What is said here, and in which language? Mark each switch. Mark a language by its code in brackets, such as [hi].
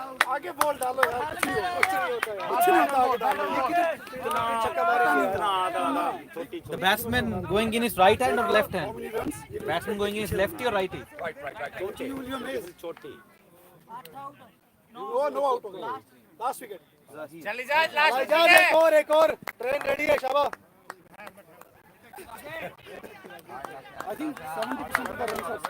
[hi] आगे बॉल डालो यार कुछ नहीं होता है कुछ नहीं होता आगे डालो छक्का मारेंगे [en] The batsman going in his right hand or left hand? Batsman going in his lefty or righty? [hi] छोटी. नो आउट हो गया लास्ट विकेट चली जा लास्ट एक और ट्रेन रेडी है शाबाश [en] I think [hi] 70% का रन